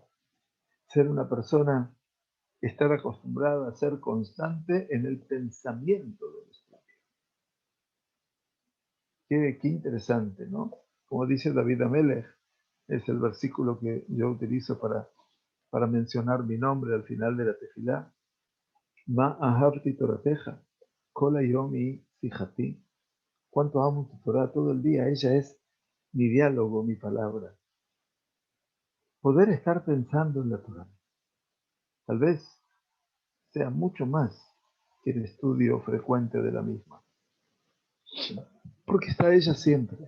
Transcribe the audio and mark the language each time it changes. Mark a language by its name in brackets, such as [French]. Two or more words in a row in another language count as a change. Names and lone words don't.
[Spanish] Ser una persona, estar acostumbrada a ser constante en el pensamiento del estudio. Qué interesante, ¿no? Como dice David Amelech, es el versículo que yo utilizo para mencionar mi nombre al final de la tefilá. [Hebrew] מה אהבתי תורתך, כל היום שיחתי. [Spanish] Cuánto amo tu Torah todo el día. Ella es mi diálogo, mi palabra. Poder estar pensando en la Torah, tal vez sea mucho más que el estudio frecuente de la misma. Porque está ella siempre.